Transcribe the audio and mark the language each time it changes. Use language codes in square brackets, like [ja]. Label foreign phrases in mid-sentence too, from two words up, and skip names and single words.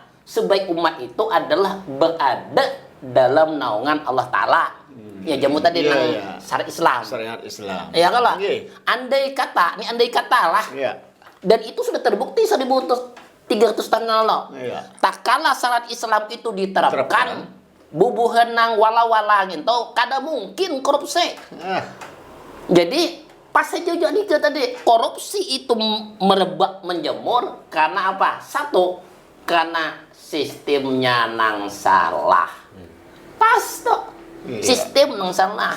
[id] Sebaik umat itu adalah berada dalam naungan [ar] الله تعالى. [id] Ya jamu tadi syariat Islam. Syariat Islam. Ya kalau Oke. andai kata lah. Iya. Dan itu sudah terbukti 1300 tahun lalu. Iya. Tak kala syariat Islam itu diterapkan, [bjn] bubuhan nang wala-wala gitu, kada mungkin korupsi. [id] Jadi pas saja jadi tadi korupsi itu merebak menjemur karena apa? Satu, karena sistemnya nang salah. [bjn] Pas tuh. Sistem nang salah.